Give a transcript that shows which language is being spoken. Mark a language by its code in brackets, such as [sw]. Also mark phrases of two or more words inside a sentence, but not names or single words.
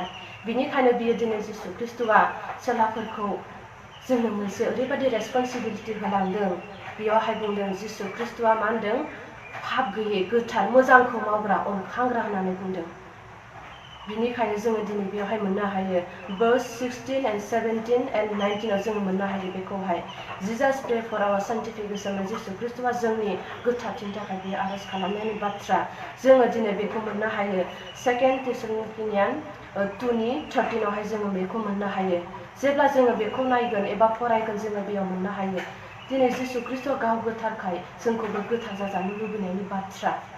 [brx] बिनिखायनो बियो दिनै जिसु ख्रिस्ट'आ सेलाफोरखौ जोंनो मोनसे ओरैबायदि रेसपन्सिबिलिटि होलांदों। बेयावहाय बुंदों जिसु ख्रिस्ट'आ मा होनदों पाप गैयै गोथार मोजांखौ मावग्रा अनखांग्रा होननानै बुंदों। बिनिखायनो जोङो दिनै बेयावहाय मोननो हायो [en] verse 16 and 17 and 19 [brx] जोङो मोननो हायो बेखौहाय [en] Jesus pray for our sanctification. [brx] जिसु ख्रिस्ट'आ जोंनि गोथारथिनि थाखाय बे आरज खालामनायनि बाथ्रा जोङो दिनै बेखौ मोननो हायो 2 थेसलनिकियान 2:13 जोङो बेखौ मोननो हायो। जेब्ला जोङो बेखौ नायगोन एबा फरायगोन जोङो बेयाव मोननो हायो दिनै जिसु ख्रिस्ट'आ गाव गोथारखाय जोंखौबो गोथार जाजानो लुबैनायनि बाथ्रा।